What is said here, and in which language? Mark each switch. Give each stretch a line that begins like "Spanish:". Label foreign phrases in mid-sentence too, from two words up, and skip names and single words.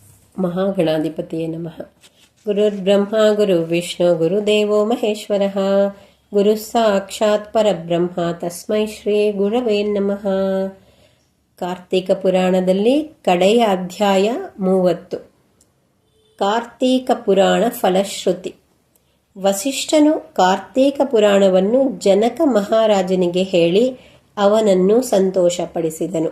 Sanskrit: ಮಹಾಗಣಾಧಿಪತಿಯೇ ನಮಃ. ಗುರುರ್ಬ್ರಹ್ಮ ಗುರುರ್ವಿಷ್ಣು ಗುರುದೇವೋ ಮಹೇಶ್ವರಃ. ಗುರು ಸಾಕ್ಷಾತ್ ಪರಬ್ರಹ್ಮ ತಸ್ಮೈ ಶ್ರೀ ಗುರವೇ ನಮಃ.
Kannada: ಕಾರ್ತೀಕ ಪುರಾಣದಲ್ಲಿ ಕಡೆಯ ಅಧ್ಯಾಯ 30. ಕಾರ್ತೀಕ ಪುರಾಣ ಫಲಶ್ರುತಿ. ವಸಿಷ್ಠನು ಕಾರ್ತೀಕ ಪುರಾಣವನ್ನು ಜನಕ ಮಹಾರಾಜನಿಗೆ ಹೇಳಿ ಅವನನ್ನು ಸಂತೋಷಪಡಿಸಿದನು.